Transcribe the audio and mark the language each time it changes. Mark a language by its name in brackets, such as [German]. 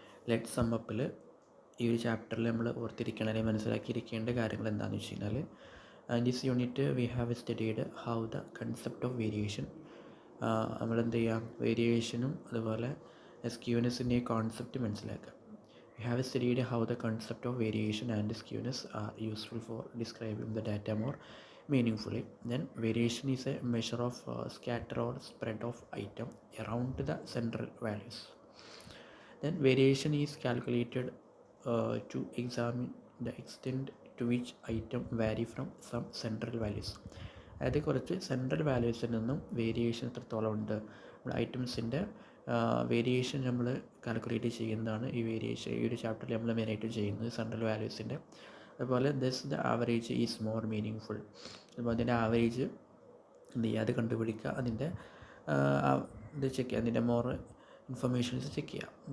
[Malayalam] Let സമ്മപ്പിൽ ഈ ഒരു ചാപ്റ്ററിൽ നമ്മൾ ഓർത്തിരിക്കണം അല്ലെങ്കിൽ മനസ്സിലാക്കിയിരിക്കേണ്ട കാര്യങ്ങൾ എന്താണെന്ന് വെച്ച് കഴിഞ്ഞാൽ, [English] And this unit we have studied how the concept of variation. [Malayalam] നമ്മളെന്ത് ചെയ്യാം, വേരിയേഷനും അതുപോലെ സ്ക്യൂനെസ്സിൻ്റെ കോൺസെപ്റ്റ് മനസ്സിലാക്കുക. [English] We have studied how the concept of variation and skewness are useful for describing the data more meaningfully. Then variation is a measure of scatter or spread of item around the central values. Then variation is calculated to examine the extent to which item vary from some central values. [Malayalam] അതായത് കുറച്ച് central വാല്യൂസിൽ നിന്നും variation എത്രത്തോളം ഉണ്ട്, നമ്മൾ ഐറ്റംസിൻ്റെ variation നമ്മൾ calculate ചെയ്യുന്നതാണ് ഈ variation. ഈ ഒരു ചാപ്റ്ററിൽ നമ്മൾ മെയിനായിട്ട് ചെയ്യുന്നത് സെൻട്രൽ വാല്യൂസിൻ്റെ. അതുപോലെ [English] this the average is more meaning [Malayalam] അപ്പോൾ അതിൻ്റെ ആവറേജ് എന്ത് ചെയ്യുക, അത് കണ്ടുപിടിക്കുക, അതിൻ്റെ ഇത് ചെക്ക് ചെയ്യുക, അതിൻ്റെ മോർ ഇൻഫർമേഷൻസ് ചെക്ക് ചെയ്യുക.